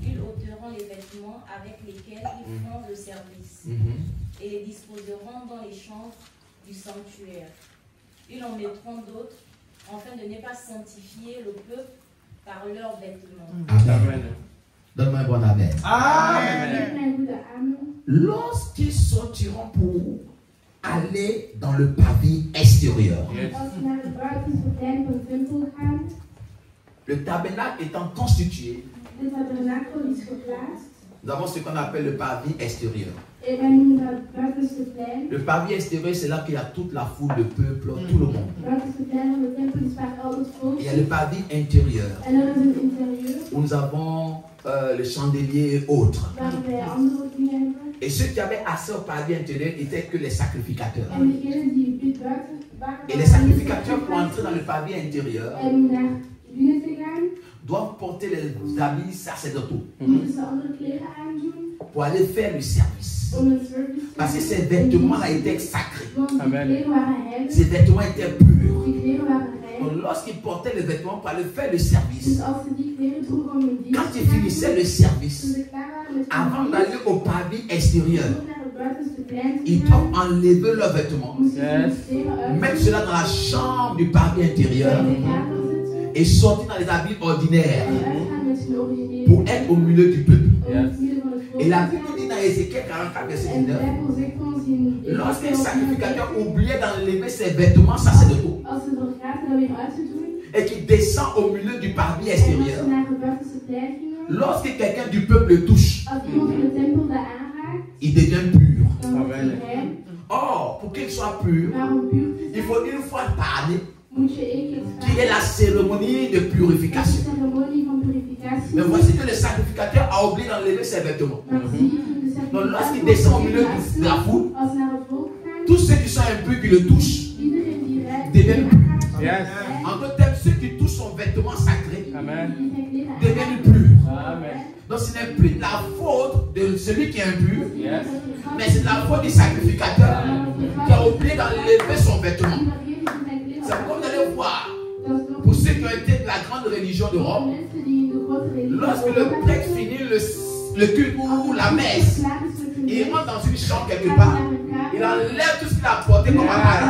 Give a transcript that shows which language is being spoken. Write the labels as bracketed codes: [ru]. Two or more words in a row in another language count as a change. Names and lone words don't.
[fr] ils ôteront les vêtements avec lesquels ils font le service Mhm. et les disposeront dans les chambres du sanctuaire. Ils en mettront d'autres afin de ne pas sanctifier le peuple par leurs vêtements. Amen. Donne-moi un bon amen. Amen. [nl] Geef mij een goede amen. [fr] Lorsqu'ils sortiront pour aller dans le pavis extérieur, [nl] Als we naar het buitenste plein van de tempel gaan, [fr] le tabernacle étant constitué, [nl] de tabernakel is geplaatst. [fr] nous avons ce qu'on appelle le pavis extérieur. [nl] En wij noemen dat het buitenste plein. [fr] Le pavis extérieur, c'est là qu'il y a toute la foule, le peuple, tout le monde. [nl] Het buitenste plein van de tempel is waar al het volk [fr] Il y a le pavis intérieur, [nl] en er is een interieur [fr] où nous avons le chandelier et autres. [nl] waar wij andere dingen hebben. [fr] Et ceux qui avaient accès au paradis intérieur n'étaient que les sacrificateurs. [nl] En degenen die dit buiten waren. [fr] Et les sacrificateurs, pour entrer dans le paradis intérieur, [nl] En naar binnen te gaan, [fr] doivent porter les habits sacerdotaux [nl] moeten ze andere kleren aandoen [fr] pour aller faire le service. [nl] om een service te [fr] Parce que [nl] doen. [fr] ces vêtements-là étaient sacrés. [nl] Want die Amen. kleren waren heilig, [fr] Ces vêtements étaient purs. [nl] die kleren waren rein. [fr] Donc, lorsqu'ils portaient les vêtements pour aller faire le [nl] Dus [fr] service, [nl] als ze die kleren droegen om een dienst [fr] quand [nl] te [fr] ils finissaient le [nl] gaan, [fr] service, [nl] toen ze klaar waren met hun [fr] avant [nl] dienst, [fr] d'aller au paradis extérieur, [nl] om naar het buitenste plein te [fr] ils [nl] gaan, [fr] doivent enlever leurs vêtements, [nl] moesten ze Yes. hun kleren uit [fr] mettre cela dans la chambre du paradis intérieur [nl] in de kamer zetten [fr] et sortir dans les habits ordinaires [nl] en uitgaan met hun originele [fr] pour être au milieu du peuple. [nl] om in het midden van het volk [fr] Et la [nl] te [fr] Bible [nl] zijn. [fr] dit dans Ézéchiel 44, verset [nl] En de [fr] 19, [nl] Bijbel zegt ons in [fr] lorsqu'un sacrificateur oubliait d'enlever ses vêtements sacerdotaux [nl] als ze vergaten dat weer uit te doen [fr] et qu'il descend au milieu du paradis [nl] en als ze [fr] extérieur, [nl] naar het buitenste plein gingen, [fr] lorsque quelqu'un du peuple le touche, [nl] als iemand in de tempel dat aanraakt, [fr] il devient pur. [nl] dan wordt hij Amen. rein. [fr] Or, pour qu'il soit pur, [nl] Maar om puur te [fr] il [nl] zijn, [fr] faut une fois par année [nl] moet je één keer [fr] qu'il y ait la cérémonie de [nl] een [fr] purification. [nl] ceremonie van purificatie. [fr] Mais voici que le sacrificateur a oublié d'enlever ses vêtements. [nl] Maar zie, toen de [fr] Donc, lorsqu'il [nl] sacrificatie [fr] descend au [nl] wordt [fr] milieu [nl] uitgevoerd, [fr] de la foule, [nl] als ze naar het volk gaan, [fr] tous ceux qui sont impurs qui le touchent [nl] iedereen die rein [fr] deviennent purs. Yes. En d'autres termes, ceux qui touchent son vêtement sacré Amen. [nl] die zijn kleren [fr] deviennent [nl] aanraken, [fr] purs. Amen. Donc ce n'est plus la faute de celui qui est impur, Yes. mais c'est la faute du sacrificateur qui a oublié d'enlever son vêtement. C'est comme vous allez voir, pour ceux qui ont été de la grande religion de Rome, lorsque le prêtre finit le culte ou la messe, il rentre dans une chambre quelque part, il enlève tout ce qu'il a porté comme appareil